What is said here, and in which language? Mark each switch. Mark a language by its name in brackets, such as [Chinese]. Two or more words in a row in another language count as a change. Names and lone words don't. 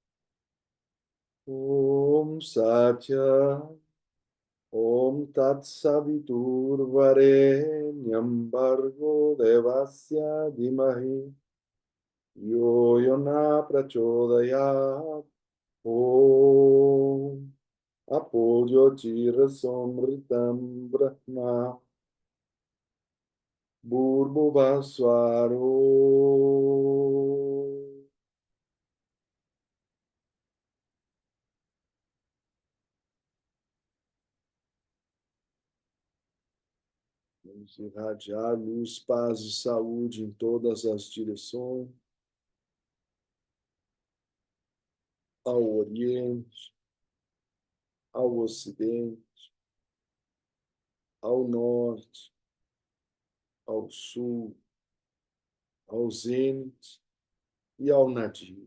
[Sanskrit] Om Satya, Om Tat Savitur Varenyam Bhargo Devasya Dhimahi Yo Yona Prachodayat Om Apoyo Tira Somritam Brahma Bhurbhuvaswaro. [Portuguese] Vamos irradiar luz, paz e saúde em todas as direções, ao Oriente, ao Ocidente, ao Norte, ao Sul, ao Zênite e ao Nadir.